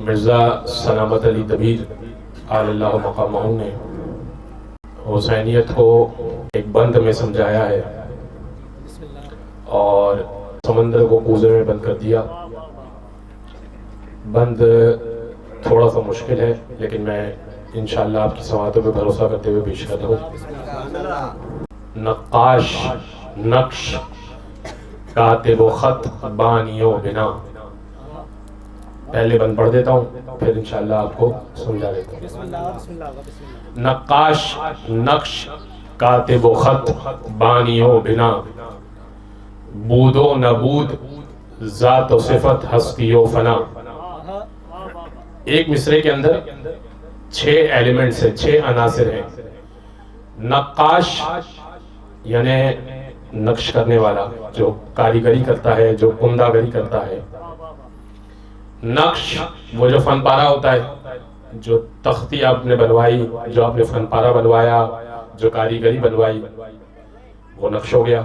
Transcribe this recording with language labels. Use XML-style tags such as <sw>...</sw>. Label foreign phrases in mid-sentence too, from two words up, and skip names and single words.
<ur>مرزا سلامت علی دبیر</ur> <ar>علی اللہ مقامہ</ar> <ur>نے حسینیت کو ایک بند میں سمجھایا ہے اور سمندر کو کوزے میں بند کر دیا. بند تھوڑا سا مشکل ہے لیکن میں انشاءاللہ آپ کی سماعتوں پہ بھروسہ کرتے ہوئے پیش کرتا ہوں.</ur> <fa>نقاش نقش کاتب و خط بانی و بنا.</fa> <ur>پہلے بند پڑھ دیتا ہوں پھر انشاءاللہ آپ کو سمجھا دیتا ہوں.</ur> <fa>نقاش نقش کاتب و خط بانی و بنا. بود و نبود ذات و صفت ہستی و فنا.</fa> <ur>ایک مصرے کے اندر 6 ایلیمنٹس ہیں، 6 عناصر ہیں. نقاش یعنی نقش کرنے والا، جو کاریگری کرتا ہے، جو عمدہ گری کرتا ہے. نقش وہ جو فن پارہ ہوتا ہے، جو تختی آپ نے بنوائی، جو آپ نے فن پارہ بنوایا، جو کاریگری بنوائی، وہ نقش ہو گیا.</ur>